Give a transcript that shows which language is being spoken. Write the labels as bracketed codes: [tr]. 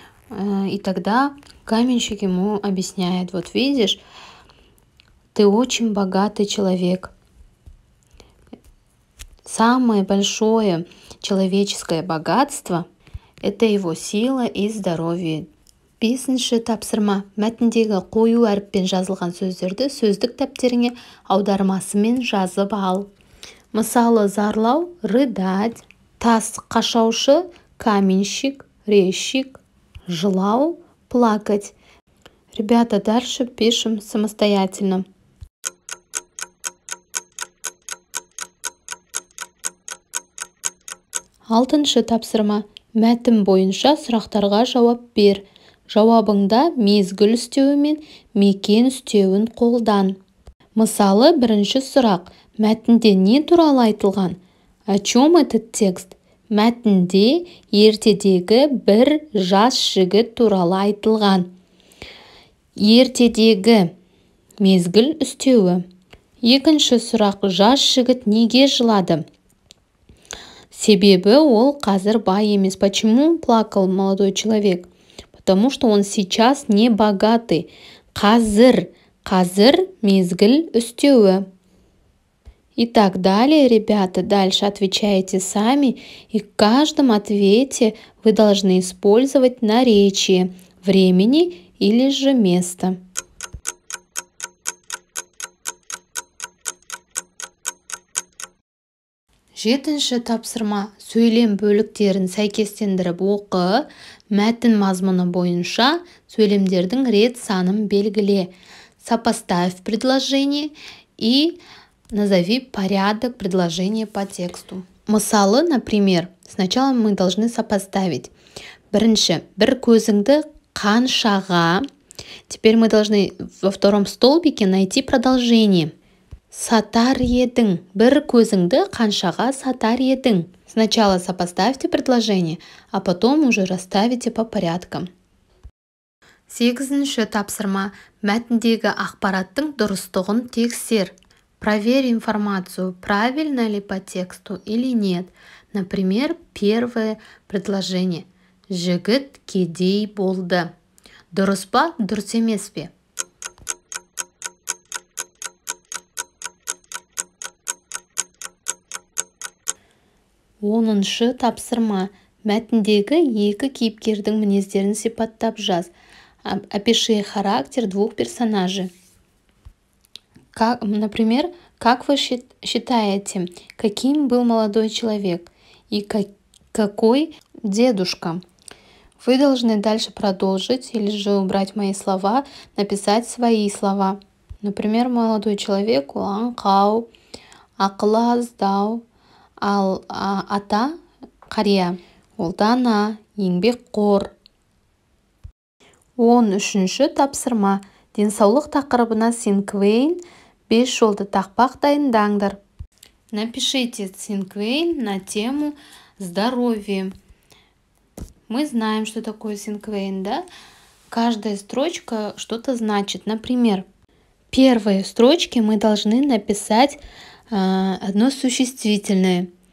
[ru] И тогда каменщик ему объясняет: вот видишь, ты очень богатый человек. Самое большое человеческое богатство – это его сила и здоровье. [kk] Бесінші тапсырма: мәтіндегі қою әріппен жазылған сөздерді сөздік дәптеріңе аудармасымен жазып ал. Мысалы, зарлау – рыдать, тас қашаушы – каменщик, резчик, желау – плакать. [ru] Ребята, дальше пишем самостоятельно. [kk] Алтыншы тапсырма: мәтін бойынша сұрақтарға жауап бер. Жауабыңда мезгіл үстеуі мен мекен үстеуін қолдан. Мысалы, бірінші сұрақ: мәтінде не туралы айтылған? [ru] О чем этот текст? [kk] Мәтінде ертедегі бір жас жігіт туралы айтылған. Ертедегі мезгіл үстеуі. Екінші сұрақ: жас жігіт неге жылады? Себебі ол қазір бай емес. [ru] Почему плакал молодой человек? Потому что он сейчас не богатый. [kk] Қазір мезгіл үстеуі. [ru] И так далее, ребята. Дальше отвечаете сами. И в каждом ответе вы должны использовать наречие времени или же места. [kk] Жетінші тапсырма: сөйлем бөліктерін сәйкестендіріп оқы. Мәтін мазмұны бойынша сөйлемдердің рет санын белгіле. [ru] Сопоставь предложение и назови порядок предложения по тексту. Мысалы, например, сначала мы должны сопоставить. [kk] Бірінші: бір көзіңді қаншаға. [ru] Теперь мы должны во втором столбике найти продолжение. [kk] Сатар едің. Бір көзіңді қаншаға сатар едің. [ru] Сначала сопоставьте предложение, а потом уже расставите по порядкам. [kk] Сегізінші тапсырма: мәтіндегі ақпараттың дұрыстығын тексер. [ru] Проверь информацию, правильно ли по тексту или нет. Например, первое предложение: [kk] жігіт кедей болды. Дұрыс па, дұрыс емес пе? Оныншы тапсырма: мәтіндегі екі кейіпкердің мінездерін сипаттап жаз. [ru] Опиши характер двух персонажей. Например, как вы считаете, каким был молодой человек и какой дедушка? Вы должны дальше продолжить или же убрать мои слова, написать свои слова. Например, молодой человек [kk] аңқау, ақылы аздау, ал ата қария, ол дана, еңбекқор. 13-ші тапсырма: денсаулық тақырыбына синквейн 5 жолды тақпақ дайындаңдар. [ru] Напишите синквейн на тему здоровья. Мы знаем, что такое синквейн, да? Каждая строчка что-то значит. Например, в первой строчке мы должны написать одно существительное.